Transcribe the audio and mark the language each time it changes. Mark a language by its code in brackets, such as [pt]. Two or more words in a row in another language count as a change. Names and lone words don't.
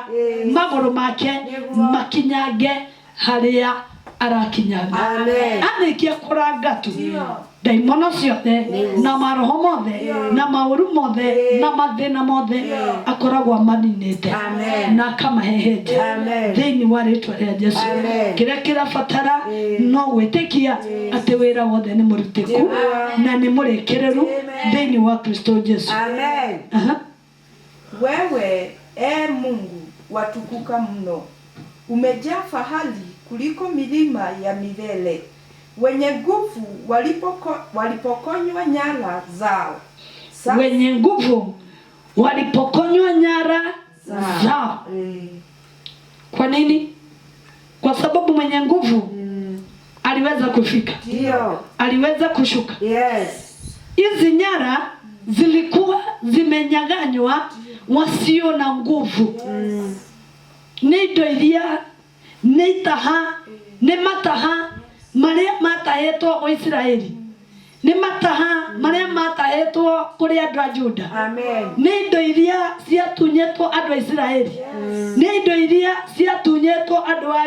[ki] magũrũ make makinyange harĩa arakinyaga arĩkia kũrangatu daimono ciothe na maroho mothe na maũru mothe na mathĩna mothe akoragwo amaninĩte na akamahehenja thĩinĩ wa rĩtwa rĩa Jesũ kĩrĩa kĩrabatara no gwĩtĩkia atĩ wĩra wothe nĩ mũrutĩku na nĩ mũrĩkĩrĩru thĩinĩ wa Kristo Jesũ. [sw] Wewe Mungu watukuka mno, umejaa fahari kuliko milima ya milele. Wenye nguvu walipokonywa nyara zao. Wenye nguvu walipokonywa nyara zao. Kwa nini? Kwa sababu mwenye nguvu aliweza kufika. Aliweza kushuka. Hizi nyara zilikuwa zimenyang'anywa wasio na nguvu. [ki] Nĩ indo iria nĩ itaha nĩ mataha marĩa matahetwo o Israeli nĩ mataha marĩa matahetwo kũrĩ andũ a Juda nĩ indo iria ciatunyetwo andũ a Israeli nĩ indo iria ciatunyetwo andũ a